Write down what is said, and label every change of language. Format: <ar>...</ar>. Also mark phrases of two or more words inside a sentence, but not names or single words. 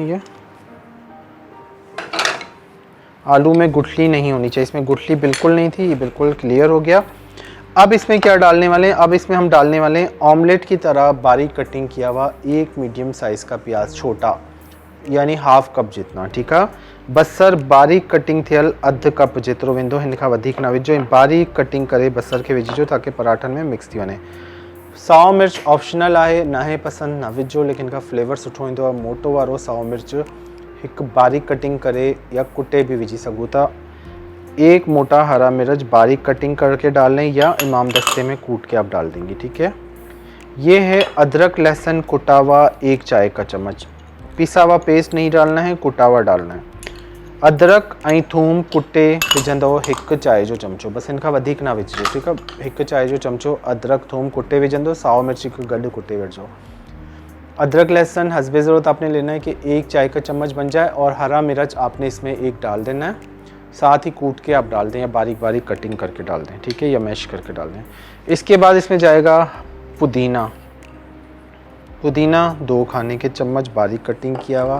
<hi>ये आलू में गुठली नहीं होनी चाहिए, इसमें गुठली बिल्कुल नहीं थी, ये बिल्कुल क्लियर हो गया। अब इसमें क्या डालने वाले हैं, अब इसमें हम डालने वाले हैं ऑमलेट की तरह बारीक कटिंग किया हुआ एक</hi> <en>medium size</en> <hi>का प्याज, छोटा यानी</hi> <en>half cup</en> <hi>जितना, ठीक है।</hi> <sd>बसर बारीक कटिंग थियल अध कप जेतिरो वेंदो, हिन खां वधीक न विझो। बारीक कटिंग करे बसर के विझिजो ताकि पराठन में मिक्स थी वने। साओ मिर्च ऑप्शनल है, ना है पसंद न विझो, लेकिन इनका फ्लेवर सुठो ईंदो आहे। मोटो वारो साओ मिर्च एक बारीक कटिंग करे या कुटे भी विझी सघो था।</sd> <hi>एक मोटा हरा मिर्च बारीक कटिंग करके डाल लें या इमाम दस्ते में कूट के आप डाल देंगे, ठीक है। ये है अदरक लहसुन कुटा हुआ 1 चाय का चम्मच। पिसा हुआ पेस्ट नहीं डालना है, कुटा हुआ डालना है।</hi> <sd>अदरक ऐं थूम कुटे विझंदो 1 चाय जो चमचो, बस इनका वधीक ना विझिजो,</sd> <hi>ठीक है।</hi> <sd>1 चाय जो चमचो अदरक थूम कुटे विझंदो। साओ मिर्च गॾु कुटे विझो।</sd> <hi>अदरक लहसुन हस्बे ज़रूरत आपने लेना है कि 1 चाय का चम्मच बन जाए, और हरा मिर्च आपने इसमें 1 डाल देना है, साथ ही कूट के आप डाल दें या बारीक बारीक कटिंग करके डाल दें, ठीक है, या मैश करके डाल दें। इसके बाद इसमें जाएगा पुदीना। पुदीना 2 खाने के चम्मच बारीक कटिंग किया हुआ।</hi>